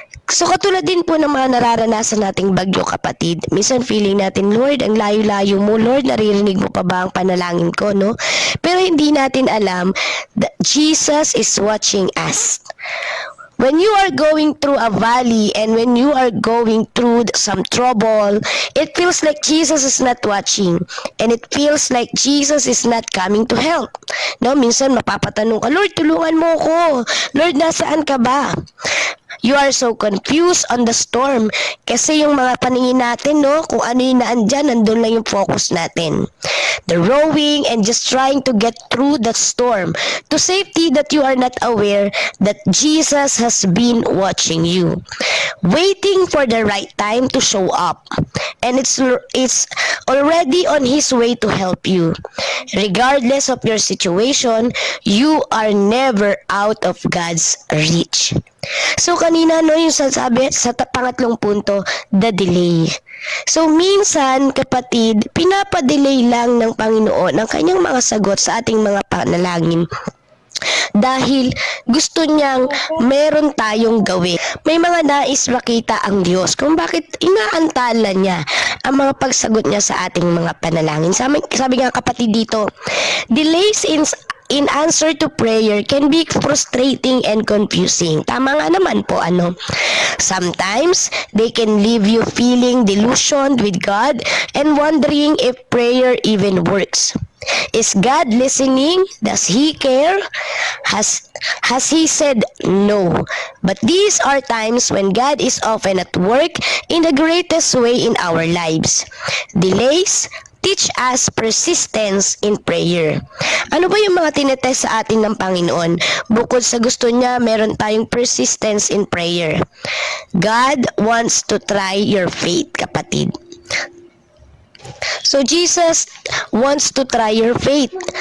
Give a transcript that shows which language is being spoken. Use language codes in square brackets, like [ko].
[tl] So katulad din po ng mga nararanasan nating bagyo kapatid, minsan feeling natin, Lord, ang layo-layo mo, Lord, naririnig mo pa ba ang panalangin ko, no? Pero hindi natin alam [en] that Jesus is watching us. When you are going through a valley and when you are going through some trouble, it feels like Jesus is not watching and it feels like Jesus is not coming to help. [tl] No, minsan mapapatanong ka, Lord, tulungan mo ko. Lord, nasaan ka ba? [en] You are so confused on the storm [tl] kasi yung mga paningin natin, no, kung ano yung naandyan, nandun lang yung focus natin. [en] The rowing and just trying to get through the storm to safety that you are not aware that Jesus has been watching you, waiting for the right time to show up, and it's already on His way to help you. Regardless of your situation, you are never out of God's reach. [tl] So kanina no yung sasabi sa pangatlong punto, the delay. So minsan kapatid, pinapadelay lang ng Panginoon ang kanyang mga sagot sa ating mga panalangin. Dahil gusto niyang meron tayong gawin. May mga nais makita ang Diyos kung bakit inaantala niya ang mga pagsagot niya sa ating mga panalangin. Sabi nga kapatid dito, [en] delays in answer to prayer can be frustrating and confusing. [tl] Tama nga naman po, ano. [en] Sometimes, they can leave you feeling delusioned with God and wondering if prayer even works. Is God listening? Does He care? Has He said no? But these are times when God is often at work in the greatest way in our lives. Delays teach us persistence in prayer. [tl] Ano ba yung mga tinetest sa atin ng Panginoon? Bukod sa gusto niya, meron tayong [en] persistence in prayer. God wants to try your faith, kapatid. So Jesus wants to try your faith.